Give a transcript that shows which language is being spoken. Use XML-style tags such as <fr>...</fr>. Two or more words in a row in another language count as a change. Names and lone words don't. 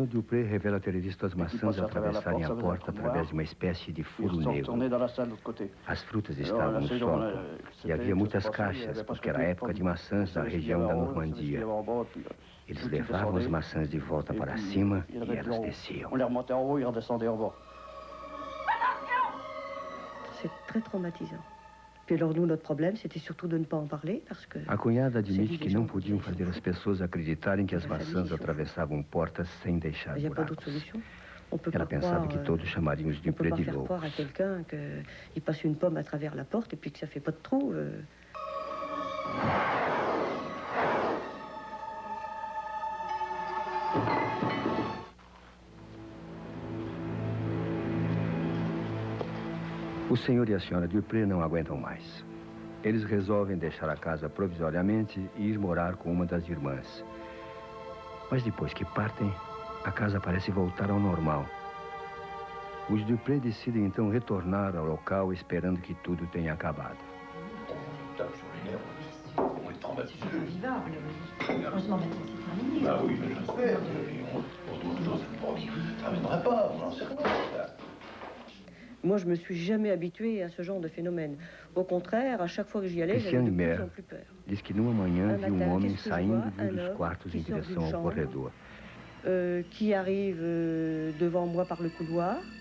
<pt>Dupré revela ter visto as maçãs atravessarem a porta através de uma espécie de furo negro. As frutas estavam no sótão e havia muitas caixas, porque era a época de maçãs na região da Normandia. Eles levavam as maçãs de volta para cima e elas desciam.</pt> <fr>C'est très traumatisant. Puis alors nous, notre problème, c'était surtout de ne pas en parler parce que...</fr> <pt>A cunhada admite que não podiam fazer as pessoas acreditarem que as maçãs atravessavam portas sem deixar</pt> <fr>Il n'y a pas</fr> <pt>buracos.</pt> <fr>d'autre solution. On peut</fr> <pt>Ela</pt> <fr>pas</fr> <pt>pensava</pt> <fr>croire,</fr> <pt>que todos chamariam os</pt> <fr>on peut</fr> <pt>Dupré</pt> <fr>pas</fr> <pt>de</pt> <fr>faire croire à</fr> <pt>loucos.</pt> <fr>quelqu'un qu'il passe une pomme à travers la porte et puis que ça fait pas de trou.</fr> <pt>O senhor e a senhora Dupré não aguentam mais. Eles resolvem deixar a casa provisoriamente e ir morar com uma das irmãs. Mas depois que partem, a casa parece voltar ao normal. Os Dupré decidem então retornar ao local esperando que tudo tenha acabado.</pt> <fr>On est traumatisé. Heureusement, maintenant, c'est terminé. Bah oui, mais j'espère. Pour d'autres choses, ça ne viendra pas, on n'en sait rien. Moi, je me suis jamais habituée à ce genre de phénomène. Au contraire, à chaque fois que j'y allais, j'avais de plus en plus peur.</fr> <pt>Diz que numa manhã viu um homem</pt> <fr>qu'est-ce que je</fr> <pt>saindo</pt> <fr>vois?</fr> <pt>de um dos</pt> <fr>Un homme</fr> <pt>quartos</pt> <fr>qui</fr> <pt>em</pt> <fr>sort</fr> <pt>direção</pt> <fr>d'une</fr> <pt>ao</pt> <fr>chambre.</fr> <pt>corredor.</pt> <fr>Qui arrive devant moi par le couloir.</fr>